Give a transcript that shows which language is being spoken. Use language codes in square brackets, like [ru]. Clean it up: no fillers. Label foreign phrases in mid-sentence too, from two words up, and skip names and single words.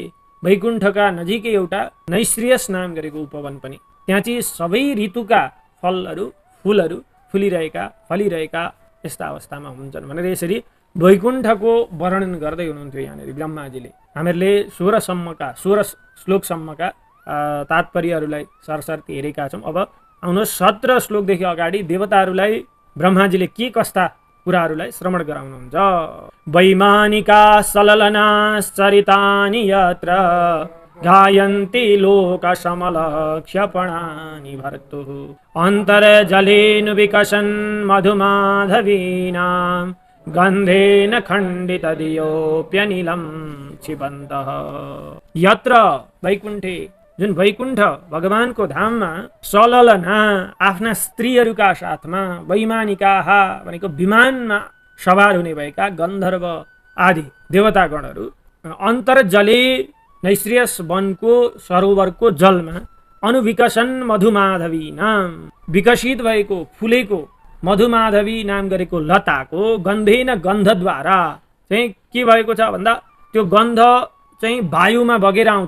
[ne] वैकुण्ठका नजिकै एउटा नैश्रेयस नाम गरेको उपवन पनि, त्यहाँ चाहिँ सबै ऋतुका फलहरू फुलहरू फलिरहेका यस्ता अवस्थामा हुन्छन् भनेर यसरी वैकुण्ठको वर्णन गर्दै हुनुहुन्थ्यो यहाँनिर ब्रह्माजीले। हामीहरूले 16 श्लोकसम्मका तात्पर्यहरूलाई सरसर्ती हेरेका छौँ। अब आउनुहोस् 17 श्लोकदेखि अगाडि देवताहरूलाई ब्रह्माजीले के कस्ता कुराहरूलाई श्रवण गराउनुहुन्छ। [sa] वैमानिका सललनाश्चरितानि यत्र गायन्ति लोकसमलक्ष्यपणानि भर्तुः अन्तर्जलेन विकसन् मधुमाधवीनां गन्धेन खण्डितधियोऽप्यनिलं क्षिपन्तः। यत्र वैकुण्ठे, [ne] जुन वैकुण्ठ भगवानको धाममा सललना आफ्ना स्त्रीहरूका साथमा वैमानिकाः भनेको विमानमा सवार हुने भएका गन्धर्व आदि देवतागणहरू अन्तर्जले नैश्रेयस वनको सरोवरको जलमा अनुविकसन मधुमाधवी नाम विकसित भएको फुलेको मधुमाधवी नाम गरेको लताको गन्धेन गन्धद्वारा चाहिँ के भएको छ भन्दा त्यो गन्ध चाहिँ वायुमा बगेर आउँछ।